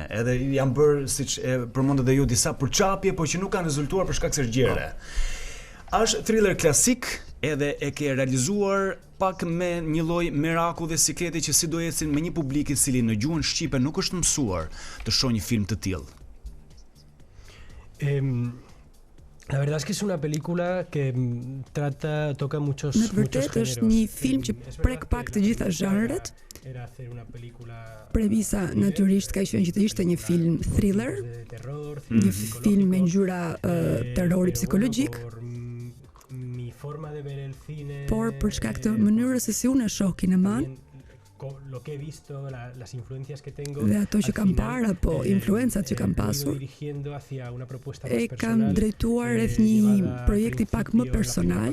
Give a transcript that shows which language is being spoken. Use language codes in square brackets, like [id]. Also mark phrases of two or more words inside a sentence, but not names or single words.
[sq] Edhe janë bërë siç e përmendët edhe ju disa përçapje, po që nuk kanë rezultuar për shkak se zgjere. Është thriller klasik, edhe e ke realizuar pak me një lloj mirakulli dhe sikreti që si do ecin me një publik i cili në gjuhën shqipe nuk është mësuar të shohë një film të tillë. [es] La verdad es que es una película que toca muchos [sq] Në të vërtetë është një film që prek pak të gjitha zhanret. Premisa natyrisht ka qenë që të ishte një film thriller, një film me ngjyra terrori psikologjik. Por për shkak të mënyrës se si unë e shoh kineman, dhe ato që kam parë apo influencat që kam pasur, e kam drejtuar rreth një projekti pak më personal.